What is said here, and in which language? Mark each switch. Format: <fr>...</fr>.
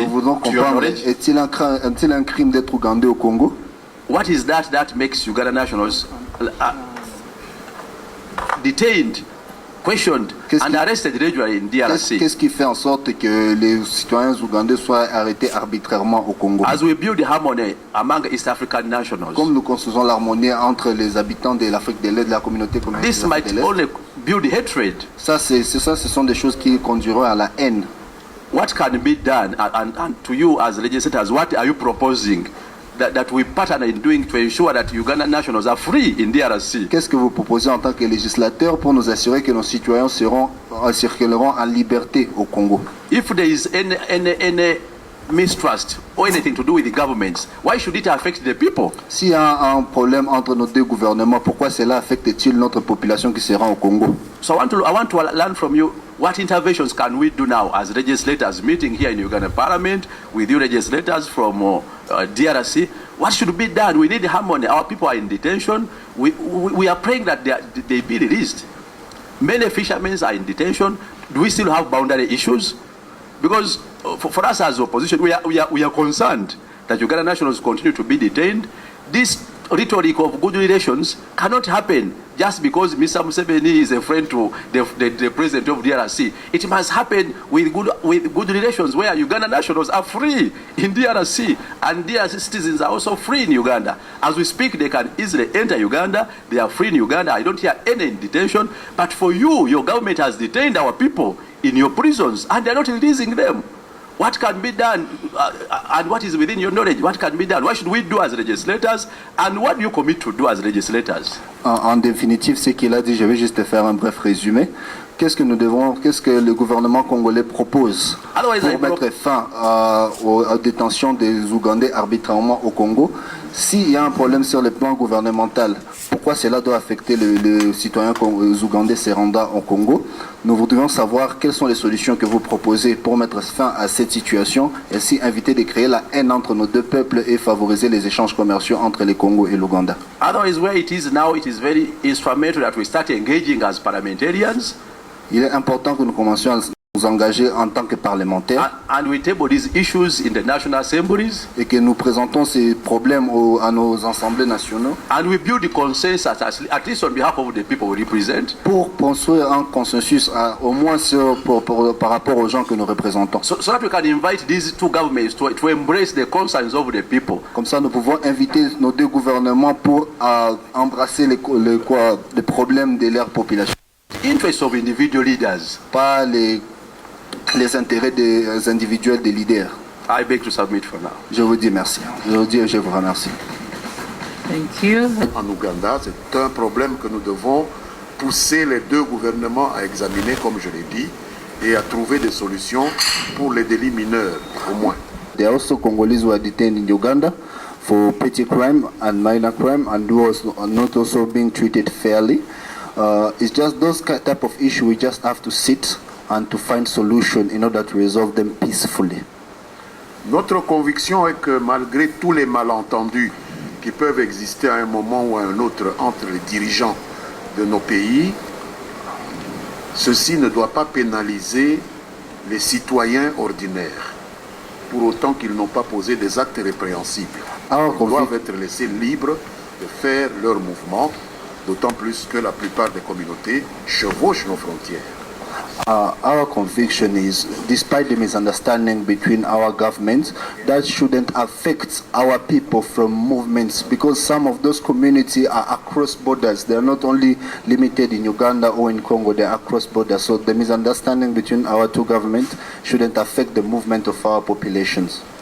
<fr>Nous voulons comprendre, est-il un crime d'être ougandais au Congo?</fr> <en>What is that makes Ugandan nationals detained, questioned, and arrested regularly in DRC?</en> <fr>Qu'est-ce qui fait en sorte que les citoyens ougandais soient arrêtés arbitrairement au Congo?</fr> <en>As we build harmony among East African nationals,</en> <fr>comme nous construisons l'harmonie entre les habitants de l'Afrique de l'Est, de la communauté communautaire</fr> <en>this might only build hatred.</en> <fr>Ce sont des choses qui conduiront à la haine.</fr> <en>What can be done, and to you as legislators, what are you proposing that we partner in doing to ensure that Ugandan nationals are free in DRC?</en> <fr>Qu'est-ce que vous proposez en tant que législateur pour nous assurer que nos citoyens circuleront en liberté au Congo?</fr> <en>If there is any mistrust or anything to do with the governments, why should it affect the people?</en> <fr>S'il y a un problème entre nos deux gouvernements, pourquoi cela affecte-t-il notre population qui sera au Congo?</fr> <en>So I want to learn from you, what interventions can we do now as legislators meeting here in Uganda Parliament with you legislators from DRC? What should be done? We need harmony. Our people are in detention. We are praying that they be released. Many fishermen are in detention. Do we still have boundary issues? Because for us as opposition, we are concerned that Uganda nationals continue to be detained. This rhetoric of good relations cannot happen just because Mr. Museveni is a friend to the president of DRC. It must happen with good relations where Uganda nationals are free in DRC and DRC citizens are also free in Uganda. As we speak, they can easily enter Uganda. They are free in Uganda. I don't hear any detention. But for you, your government has detained our people in your prisons and they're not releasing them. What can be done and what is within your knowledge? What can be done? What should we do as legislators? And what do you commit to do as legislators?</en> <fr>En définitive, ce qu'il a dit, je vais juste faire un bref résumé. Qu'est-ce que le gouvernement congolais propose pour mettre fin aux détentions des Ougandais arbitrairement au Congo? S'il y a un problème sur le plan gouvernemental, pourquoi cela doit affecter les citoyens ougandais se rendant au Congo? Nous voudrions savoir quelles sont les solutions que vous proposez pour mettre fin à cette situation et ainsi éviter de créer la haine entre nos deux peuples et favoriser les échanges commerciaux entre le Congo et l'Ouganda.</fr> <en>Otherwise, where it is now, it is very instrumental that we start engaging as parliamentarians.</en> <fr>Il est important que nous commencions à nous engager en tant que parlementaires.</fr> <en>And we table these issues in the national assemblies.</en> <fr>Et que nous présentons ces problèmes à nos assemblées nationales.</fr> <en>And we build the consensus at least on behalf of the people we represent.</en> <fr>Pour construire un consensus au moins par rapport aux gens que nous représentons.</fr> <en>So that we can invite these two governments to embrace the concerns of the people.</en> <fr>Comme ça, nous pouvons inviter nos deux gouvernements pour embrasser les problèmes de leur population.</fr> <en>Interests of individual leaders.</en> <fr>Pas les intérêts des individuels des leaders.</fr> <en>I beg to submit for now.</en> <fr>Je vous dis merci. Je vous remercie.</fr> <en>Thank you.</en> <fr>En Ouganda, c'est un problème que nous devons pousser les deux gouvernements à examiner, comme je l'ai dit, et à trouver des solutions pour les délits mineurs, au moins.</fr> <en>There are also Congolese who are detained in Uganda for petty crime and minor crime and who are not also being treated fairly. It's just those type of issues we just have to sit and to find solution in order to resolve them peacefully.</en> <fr>Notre conviction est que malgré tous les malentendus qui peuvent exister à un moment ou à un autre entre les dirigeants de nos pays, ceci ne doit pas pénaliser les citoyens ordinaires, pour autant qu'ils n'ont pas posé des actes répréhensibles. Ils doivent être laissés libres de faire leurs mouvements, d'autant plus que la plupart des communautés chevauchent nos frontières.</fr> <en>Our conviction is, despite the misunderstanding between our governments, that shouldn't affect our people from movements, because some of those communities are across borders. They are not only limited in Uganda or in Congo, they are across borders. So the misunderstanding between our two governments shouldn't affect the movement of our populations.</en>